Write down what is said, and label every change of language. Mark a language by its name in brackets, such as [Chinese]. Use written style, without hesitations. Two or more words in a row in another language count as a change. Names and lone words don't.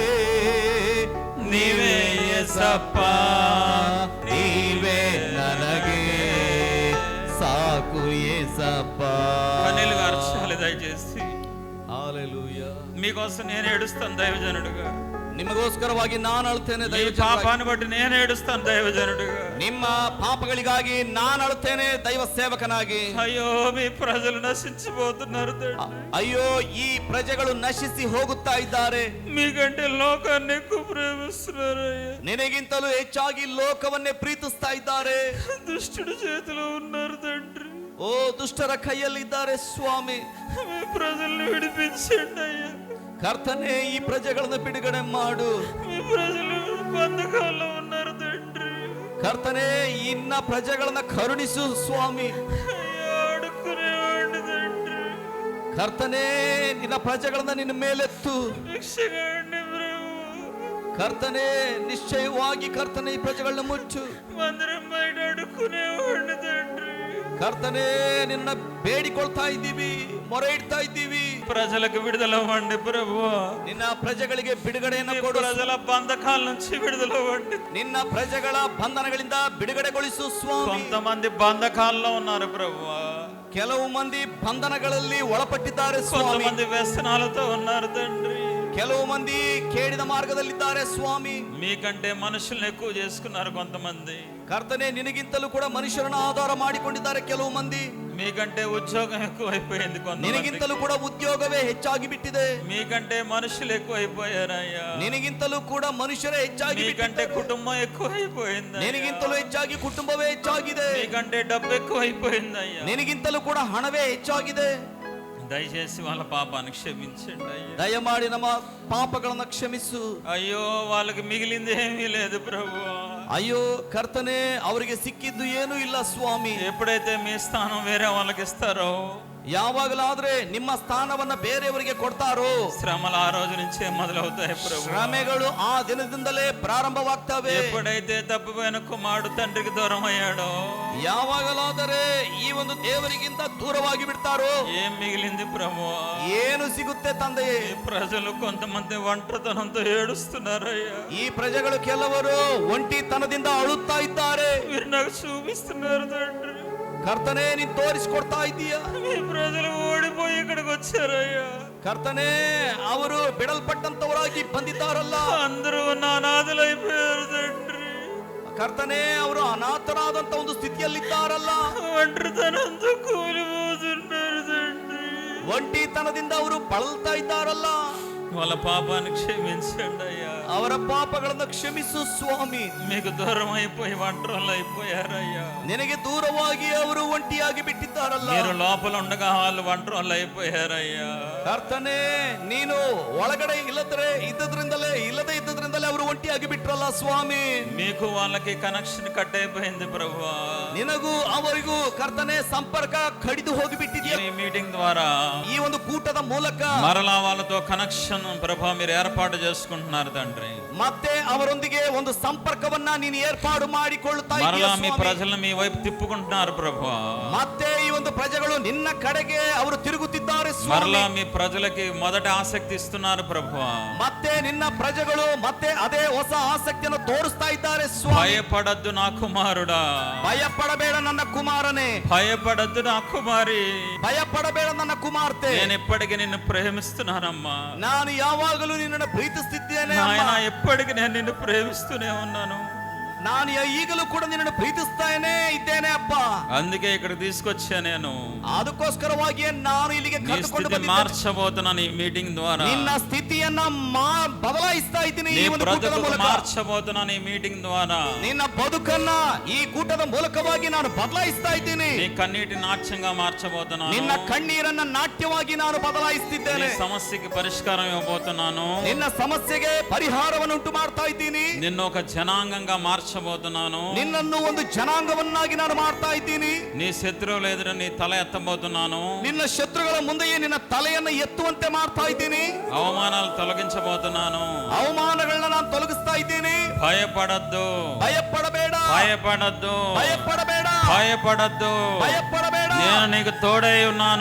[Telugu] నీవే యేసప్ప, నీవే ನನಗೆ సాకు యేసప్ప. కన్నీళ్లు కార్చాలి దయచేసి. హల్లెలూయా. మీకోసం నేను ఏడుస్తాను దైవజనుడుగా. [Kannada] ನಿಮಗೋಸ್ಕರವಾಗಿ ನಾನು ಅಳುತ್ತೇನೆ [Telugu] ఈ [Kannada] ದೈವಜನರಾಗಿ. [Telugu] పాపాన్ని బట్టి నేను ఏడుస్తాను దైవజనుడిగా. [Kannada] ನಿಮ್ಮ ಪಾಪಗಳಿಗಾಗಿ ನಾನು ಅಳುತ್ತೇನೆ ದೈವ ಸೇವಕನಾಗಿ. [Telugu] అయ్యో మీ ప్రజలు నశించిపోతున్నారు తండ్రి. [Kannada] ಅಯ್ಯೋ ಈ ಪ್ರಜೆಗಳು ನಶಿಸಿ ಹೋಗುತ್ತಾ ಇದ್ದಾರೆ. [Telugu] మీకంటే లోకాన్ని ఎక్కువ ప్రేమిస్తున్నారు అయ్యా. [Kannada] ನಿನಗಿಂತಲೂ ಹೆಚ್ಚಾಗಿ ಲೋಕವನ್ನೇ ಪ್ರೀತಿಸ್ತಾ ಇದ್ದಾರೆ. [Telugu] దుష్టుడి చేతిలో ఉన్నారు తండ్రి. [Kannada] ಓ ದುಷ್ಟರ ಕೈಯಲ್ಲಿದ್ದಾರೆ ಸ್ವಾಮಿ. [Telugu] మీ ప్రజల్ని విడిపించండి అయ్యా. [Kannada] ಕರ್ತನೇ ಈ ಪ್ರಜೆಗಳನ್ನು ಬಿಡುಗಡೆ ಮಾಡು. [Telugu] మీ ప్రజలు బంధకాల్లో ఉన్నారు తండ్రి. [Kannada] ಕರ್ತನೇ ಇನ್ನ ಪ್ರಜೆಗಳನ್ನ ಕರುಣಿಸು ಸ್ವಾಮಿ. [Telugu] అయ్యా అడుక్కునేవాడిని తండ్రి. [Kannada] ಕರ್ತನೇ ನಿನ್ನ ಪ್ರಜೆಗಳನ್ನ ನಿನ್ನ ಮೇಲೆತ್ತು. [Telugu] భిక్షగాడిని ప్రభు. [Kannada] ಕರ್ತನೇ ನಿಶ್ಚಯವಾಗಿ ಕರ್ತನೇ ಈ ಪ್ರಜೆಗಳನ್ನ ಮುಚ್ಚು. [Telugu] మందిరం బయట అడుక్కునేవాడిని తండ్రి. [Kannada] ಕರ್ತನೇ ನಿನ್ನ ಬೇಡಿಕೊಳ್ತಾ ಇದ್ದೀವಿ, ಮೊರೆ ಇಡ್ತಾ ಇದ್ದೀವಿ. [Telugu] ప్రజలకు విడుదలవ్వండి ప్రభువా. [Kannada] ನಿನ್ನ ಪ್ರಜೆಗಳಿಗೆ ಬಿಡುಗಡೆಯನ್ನು [Telugu] నీ [Kannada] ಕೊಡು. [Telugu] ప్రజల బంధకాల నుంచి విడుదలవ్వండి. [Kannada] ನಿನ್ನ ಪ್ರಜೆಗಳ ಬಂಧನಗಳಿಂದ ಬಿಡುಗಡೆಗೊಳಿಸು ಸ್ವಾಮಿ. [Telugu] కొంతమంది బంధకాల్లో ఉన్నారు ప్రభువా. [Kannada] ಕೆಲವು ಮಂದಿ ಬಂಧನಗಳಲ್ಲಿ ಒಳಪಟ್ಟಿದ್ದಾರೆ ಸ್ವಾಮಿ. [Telugu] కొంతమంది వ్యసనాలతో ఉన్నారు తండ్రి. [Kannada] ಕೆಲವು ಮಂದಿ ಕೇಡಿದ ಮಾರ್ಗದಲ್ಲಿದ್ದಾರೆ ಸ್ವಾಮಿ. [Telugu] మీకంటే మనుషుల్ని ఎక్కువ చేసుకున్నారు కొంతమంది. [Kannada] ಕರ್ತನೆ ನಿನಗಿಂತಲೂ ಕೂಡ ಮನುಷ್ಯರನ್ನ ಆಧಾರ ಮಾಡಿಕೊಂಡಿದ್ದಾರೆ ಕೆಲವು ಮಂದಿ. [Telugu] మీకంటే ఉద్యోగం ఎక్కువ అయిపోయింది కొంతమంది. [Kannada] ನಿನಗಿಂತಲೂ ಕೂಡ ಉದ್ಯೋಗವೇ ಹೆಚ್ಚಾಗಿ ಬಿಟ್ಟಿದೆ. [Telugu] మీకంటే మనుషులు ఎక్కువ అయిపోయారయ్యా. [Kannada] ನಿನಗಿಂತಲೂ ಕೂಡ ಮನುಷ್ಯರೇ ಹೆಚ್ಚಾಗಿ [Telugu] మీకంటే [Kannada] ಬಿಟ್ಟಿದ್ದಾರೆ. [Telugu] కుటుంబం ఎక్కువ అయిపోయింది. [Kannada] ನಿನಗಿಂತಲೂ ಹೆಚ್ಚಾಗಿ ಕುಟುಂಬವೇ ಹೆಚ್ಚಾಗಿದೆ. [Telugu] మీకంటే డబ్బు ఎక్కువ అయిపోయింది అయ్యా. [Kannada] ನಿನಗಿಂತಲೂ ಕೂಡ ಹಣವೇ ಹೆಚ್ಚಾಗಿದೆ. [Telugu] దయచేసి వాళ్ళ పాపాన్ని క్షమించండి అయ్యా. [Kannada] ದಯಮಾಡಿ ನಮ್ಮ ಪಾಪಗಳನ್ನ ಕ್ಷಮಿಸು. [Telugu] అయ్యో వాళ్ళకి మిగిలింది ఏమీ లేదు ప్రభు. [Kannada] ಅಯ್ಯೋ ಕರ್ತನೆ ಅವರಿಗೆ ಸಿಕ್ಕಿದ್ದು ಏನೂ ಇಲ್ಲ ಸ್ವಾಮಿ. [Telugu] ఎప్పుడైతే మీ స్థానం వేరే వాళ్ళకి ఇస్తారో, [Kannada] ಯಾವಾಗಲಾದ್ರೆ ನಿಮ್ಮ ಸ್ಥಾನವನ್ನ ಬೇರೆಯವರಿಗೆ ಕೊಡ್ತಾರೋ, [Telugu] శ్రమలు ఆ రోజు నుంచే మొదలవుతాయి ప్రభు. [Kannada] ಶ್ರಮೆಗಳು ಆ ದಿನದಿಂದಲೇ ಪ್ರಾರಂಭವಾಗ್ತವೆ. [Telugu] ఎప్పుడైతే తప్పిపోయిన కుమారుడు తండ్రికి దూరం అయ్యాడో, [Kannada] ಯಾವಾಗಲಾದರೆ ಈ ಒಂದು ದೇವರಿಗಿಂತ ದೂರವಾಗಿ ಬಿಡ್ತಾರೋ, [Telugu] ఏం మిగిలింది ప్రభు? [Kannada] ಏನು ಸಿಗುತ್ತೆ ತಂದೆಯೇ? [Telugu] ఈ ప్రజలు కొంతమంది ఒంటరితనంతో ఏడుస్తున్నారయ్యా. [Kannada] ಈ ಪ್ರಜೆಗಳು ಕೆಲವರು ಒಂಟಿತನದಿಂದ ಅಳುತ್ತಾ ಇದ್ದಾರೆ. [Telugu] మీరు నాకు చూపిస్తున్నారు తండ్రి. [Kannada] ಕರ್ತನೆ ನೀನ್ ತೋರಿಸ್ಕೊಡ್ತಾ ಇದ್ದೀಯ. [Telugu] మీ ప్రజలు ఓడిపోయి ఇక్కడికి వచ్చారయ్యా. [Kannada] ಕರ್ತನೆ ಅವರು ಬಿಡಲ್ಪಟ್ಟಂತವರಾಗಿ ಬಂದಿದ್ದಾರಲ್ಲ, [Telugu] అందరూ అనాథలైపోయారు తండ్రి. [Kannada] ಕರ್ತನೆ ಅವರು ಅನಾಥರಾದಂತ ಒಂದು ಸ್ಥಿತಿಯಲ್ಲಿದ್ದಾರಲ್ಲ, [Telugu] ఒంటరితనంతో కూలిపోతున్నారు తండ్రి. [Kannada] ಒಂಟಿತನದಿಂದ ಅವರು ಬಳಲ್ತಾ ಇದ್ದಾರಲ್ಲ. [Telugu] వాళ్ళ పాపాన్ని క్షమించండి అయ్యా. [Kannada] ಅವರ ಪಾಪಗಳನ್ನು ಕ್ಷಮಿಸು ಸ್ವಾಮಿ. [Telugu] మీకు దూరం అయిపోయి ఒంటరిలు అయిపోయారయ్యా. [Kannada] ನಿನಗೆ ದೂರವಾಗಿ ಅವರು ಒಂಟಿಯಾಗಿ ಬಿಟ್ಟಿದ್ದಾರಲ್ಲ. [Telugu] మీరు లోపల ఉండగా వాళ్ళు ఒంటరిలు అయిపోయారయ్యా. [Kannada] ಕರ್ತನೆ ನೀನು ಒಳಗಡೆ ಇಲ್ಲದ್ರೆ ಇಲ್ಲದೆ ಇದ್ದದ್ರಿಂದಲೇ ಅವರು ಒಂಟಿಯಾಗಿ ಬಿಟ್ರಲ್ಲ ಸ್ವಾಮಿ. [Telugu] మీకు వాళ్ళకి [English] connection cut [Telugu] అయిపోయింది ప్రభువా. [Kannada] ನಿನಗೂ ಅವರಿಗೂ ಕರ್ತನೆ ಸಂಪರ್ಕ ಕಡಿದು ಹೋಗಿ ಬಿಟ್ಟಿದೆಯಾ? [Telugu] ఈ మీటింగ్ ద్వారా [Kannada] ಈ ಒಂದು ಕೂಟದ ಮೂಲಕ [Telugu] మరలా వాళ్ళతో కనెక్షన్ ప్రభా మీరు ఏర్పాటు చేసుకుంటున్నారు తండ్రి. [Kannada] ಮತ್ತೆ ಅವರೊಂದಿಗೆ ಒಂದು ಸಂಪರ್ಕವನ್ನ ನೀನು ಏರ್ಪಾಡು ಮಾಡಿಕೊಳ್ಳುತ್ತಾ [Telugu] మరలా [Kannada] ಇದ್ದೀಯಾ [Telugu] మీ [Kannada] ಸ್ವಾಮಿ. [Telugu] ప్రజలను మీ వైపు తిప్పుకుంటున్నారు ప్రభువా. [Kannada] ಮತ್ತೆ ಈ ಒಂದು ಪ್ರಜೆಗಳು ನಿನ್ನ ಕಡೆಗೆ ಅವರು ತಿರುಗುತ್ತಿದ್ದಾರೆ ಸ್ವಾಮಿ. [Telugu] మరలా మీ ప్రజలకి మొదటి ఆసక్తి ఇస్తున్నారు ప్రభువా. [Kannada] ಮತ್ತೆ ನಿನ್ನ ಪ್ರಜೆಗಳು ಮತ್ತೆ ಅದೇ ಹೊಸ ಆಸಕ್ತಿಯನ್ನು ತೋರಿಸ್ತಾ ಇದ್ದಾರೆ ಸ್ವಾಮಿ. [Telugu] భయపడద్దు నా కుమారుడా, [Kannada] ಭಯಪಡಬೇಡ ನನ್ನ ಕುಮಾರನೇ, [Telugu] భయపడద్దు నా కుమారి, [Kannada] ಭಯಪಡಬೇಡ ನನ್ನ ಕುಮಾರ್ತೆ, [Telugu] నేను ఎప్పటికీ నిన్ను ప్రేమిస్తున్నానమ్మా. [Kannada] ನಾನು ಯಾವಾಗಲೂ ನಿನ್ನನ್ನು ಪ್ರೀತಿಸುತ್ತಿದ್ದೇನೆ ಅಮ್ಮ. [Telugu] నాయనా ఎప్పటికీ నేను నిన్ను ప్రేమిస్తూనే ఉన్నాను. [Kannada] ನಾನು ಈಗಲೂ ಕೂಡ ನಿನ್ನನ್ನು ಪ್ರೀತಿಸ್ತಾನೆ ಇದ್ದೇನೆ ಅಪ್ಪ. [Telugu] అందుకే ఇక్కడ తీసుకొచ్చా నేను. [Kannada] ಅದಕ್ಕೋಸ್ಕರವಾಗಿಯೇ ನಾನು ಇಲ್ಲಿಗೆ [Telugu] నీ [Kannada] ಕರೆದುಕೊಂಡು [Telugu] స్థితి [Kannada] ಬಂದಿದ್ದೇನೆ. [Telugu] మార్చబోతున్నాను ఈ మీటింగ్ ద్వారా. [Kannada] ನಿನ್ನ ಸ್ಥಿತಿಯನ್ನ ಬದಲಾಯಿಸ್ತಾ ಇದ್ದೀನಿ [Telugu] నీ [Kannada] ಈ ಒಂದು ಕೂಟದ [Telugu] బ్రతుకు [Kannada] ಮೂಲಕ. [Telugu] మార్చబోతున్నాను ఈ మీటింగ్ ద్వారా. [Kannada] ನಿನ್ನ ಬದುಕನ್ನ ಈ ಕೂಟದ ಮೂಲಕವಾಗಿ ನಾನು ಬದಲಾಯಿಸ್ತಾ ಇದ್ದೀನಿ. [Telugu] నీ కన్నీటి నాట్యంగా మార్చబోతున్నాను. [Kannada] ನಿನ್ನ ಕಣ್ಣೀರನ್ನ ನಾಟ್ಯವಾಗಿ ನಾನು [Telugu] నీ [Kannada] ಬದಲಾಯಿಸ್ತಿದ್ದೇನೆ. [Telugu] సమస్యకి పరిష్కారం ఇవ్వబోతున్నాను. [Kannada] ನಿನ್ನ ಸಮಸ್ಯೆಗೆ ಪರಿಹಾರವನ್ನು ಉಂಟು ಮಾಡ್ತಾ ಇದ್ದೀನಿ. [Telugu] నిన్ను ఒక జనాంగంగా మార్చబోతున్నాను. [Kannada] ನಿನ್ನನ್ನು ಒಂದು ಜನಾಂಗವನ್ನಾಗಿ ನಾನು ಮಾಡ್ತಾ ಇದ್ದೀನಿ. [Telugu] నీ శత్రువుల ఎదుట నీ తల ఎత్తబోతున్నాను. [Kannada] ನಿನ್ನ ಶತ್ರುಗಳ ಮುಂದೆಯೇ ನಿನ್ನ ತಲೆಯನ್ನು ಎತ್ತುವಂತೆ ಮಾಡ್ತಾ ಇದ್ದೀನಿ. [Telugu] అవమానాలు తొలగించబోతున్నాను. [Kannada] ಅವಮಾನಗಳನ್ನ ನಾನು ತೊಲಗಿಸ್ತಾ ಇದ್ದೀನಿ. [Telugu] భయపడద్దు, [Kannada] ಭಯಪಡಬೇಡ, [Telugu] భయపడద్దు, [Kannada] ಭಯಪಡಬೇಡ, [Telugu] భయపడద్దు. [Kannada] ಭಯಪಡಬೇಡ. [Telugu] నేను నీకు తోడై ఉన్నాను.